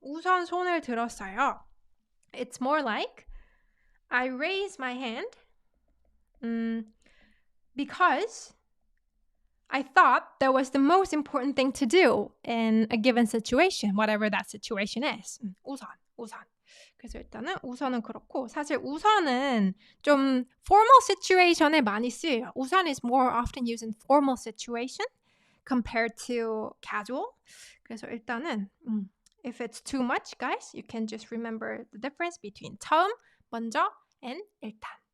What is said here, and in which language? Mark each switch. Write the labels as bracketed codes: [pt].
[ko] 우선 손을 들었어요. [en] It's more like I raise my hand because I thought that was the most important thing to do in a given situation, whatever that situation is. [ko] 우선. 그래서 일단은 우선은 그렇고 사실 우선은 좀 [en] formal situation [ko] 에 많이 쓰여요. [en] 우선 is more often used in formal situation compared to casual. [ko] 그래서 일단은 [en] if it's too much, guys, you can just remember the difference between 처음, 먼저, and 일단.